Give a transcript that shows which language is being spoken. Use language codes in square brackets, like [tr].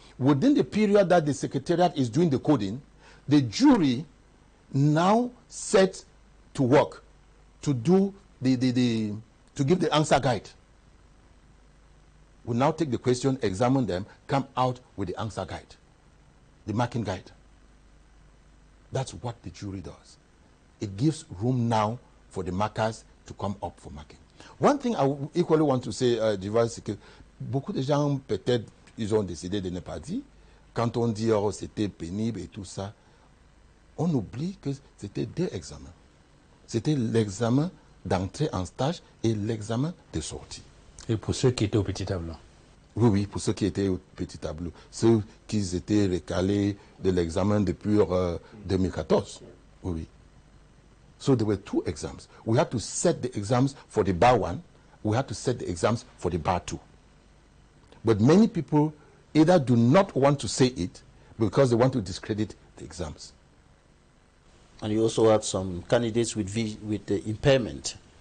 [en] Within the period that the secretariat is doing the coding, the jury now sets to work to do to give the answer guide. We now take the question, examine them, come out with the answer guide, the marking guide. That's what the jury does. It gives room now for the markers to come up for marking. One thing I equally want to say, [fr] Duval, c'est que beaucoup de gens, peut-être, ils ont décidé de ne pas dire. Quand on dit, oh, c'était pénible et tout ça, on oublie que c'était deux examens. C'était l'examen d'entrée en stage et l'examen de sortie. Et pour ceux qui étaient au petit tableau? Oui, oui, pour ceux qui étaient au petit tableau. Ceux qui étaient recalés de l'examen depuis 2014. Oui, oui. [en] So there were two exams. We had to set the exams for the bar one. We had to set the exams for the bar two. But many people either do not want to say it because they want to discredit the exams. And you also had some candidates with the impairment.